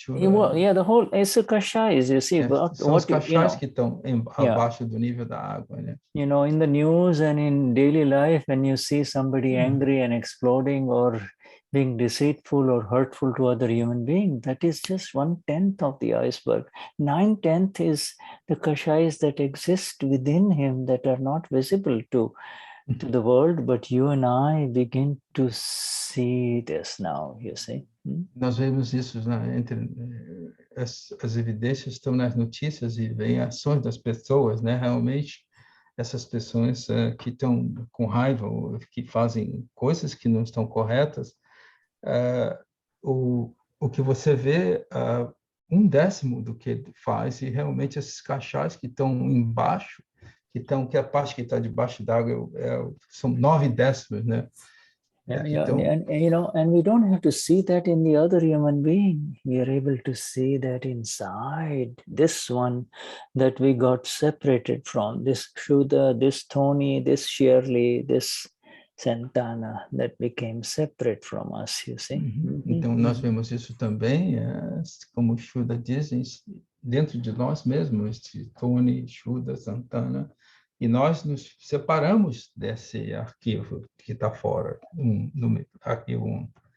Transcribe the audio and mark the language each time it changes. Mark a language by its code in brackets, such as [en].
[en] The whole it's the kashais, you see. [pt] São os kashais que estão abaixo do nível da água, né? [en] In the news and in daily life, when you see somebody angry and exploding or being deceitful or hurtful to other human beings, that is just 1/10 of the iceberg. 9/10 is the kashais that exist within him that are not visible to the world, but you and I begin to see this now, you see. [pt] Nós vemos isso, né, entre as evidências estão nas notícias e vem ações das pessoas, né? Realmente essas pessoas que estão com raiva ou que fazem coisas que não estão corretas, o que você vê 1/10 do que ele faz, e realmente esses cachás que estão embaixo, que a parte que está debaixo d'água são 9/10, né? [en] And we don't have to see that in the other human being. We are able to see that inside this one that we got separated from, this Shuddha, this Tony, this Shirley, this Santana that became separate from us, you see. [pt] Então, nós vemos isso também, como o Shuddha diz, dentro de nós mesmos, este Tony, Shuddha, Santana, e nós nos separamos desse arquivo que está fora, no arquivo 1.